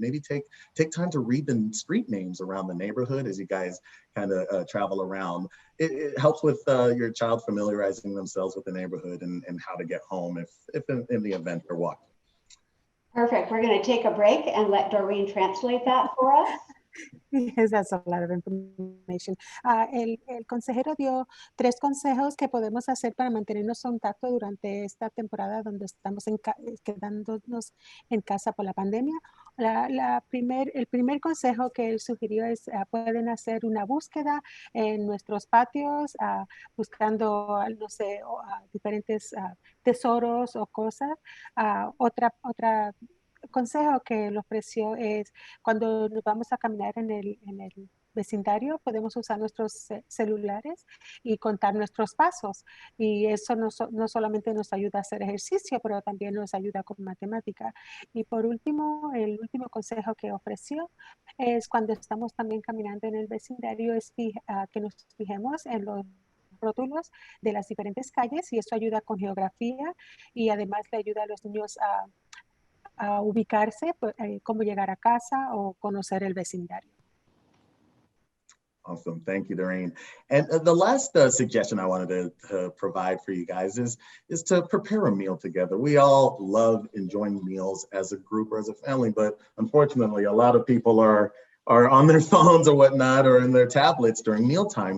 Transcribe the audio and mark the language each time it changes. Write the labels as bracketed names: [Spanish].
[English] Maybe take time to read the street names around the neighborhood as you guys kind of travel around. It helps with your child familiarizing themselves with the neighborhood and how to get home if in the event they're walking. Perfect. We're going to take a break and let Doreen translate that for us. Yes, that's a lot of information. [Spanish] El consejero dio 3 consejos que podemos hacer para mantenernos en contacto durante esta temporada donde estamos quedándonos en casa por la pandemia. El primer consejo que él sugirió es pueden hacer una búsqueda en nuestros patios, buscando, no sé, diferentes tesoros o cosas. Otra consejo que le ofreció es cuando nos vamos a caminar en el vecindario, podemos usar nuestros celulares y contar nuestros pasos. Y eso no solamente nos ayuda a hacer ejercicio, pero también nos ayuda con matemática. Y por último, el último consejo que ofreció es cuando estamos también caminando en el vecindario, es que nos fijemos en los rótulos de las diferentes calles y eso ayuda con geografía y además le ayuda a los niños a ubicarse, cómo llegar a casa o conocer el vecindario. [English] Awesome, thank you, Doreen. And the last suggestion I wanted to provide for you guys is to prepare a meal together. We all love enjoying meals as a group or as a family, but unfortunately, a lot of people are on their phones or whatnot, or in their tablets during mealtime.